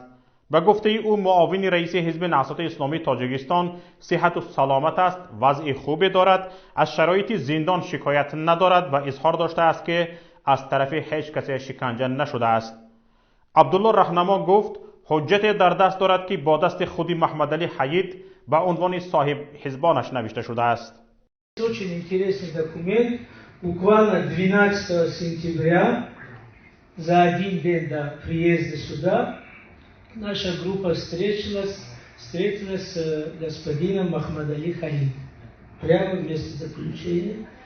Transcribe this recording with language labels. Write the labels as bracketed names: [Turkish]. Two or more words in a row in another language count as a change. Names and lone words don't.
[Persian] به گفته او معاون رئیس حزب نهضت اسلامی تاجیکستان صحت و سلامت است، وضع خوبی دارد، از شرایط زندان شکایت ندارد و اظهار داشته است که از طرف هیچ کسی شکنجه نشده است. عبدالله رهنما گفت حجت در دست دارد که با دست خودی محمد علی حیید به عنوان صاحب حزبانش نوشته شده است. [Russian] Очень интересный документ. Буквально 12 сентября, за один день до приезда сюда, наша группа встретилась с господином Махмад Али Хаид. Прямо в месте заключения.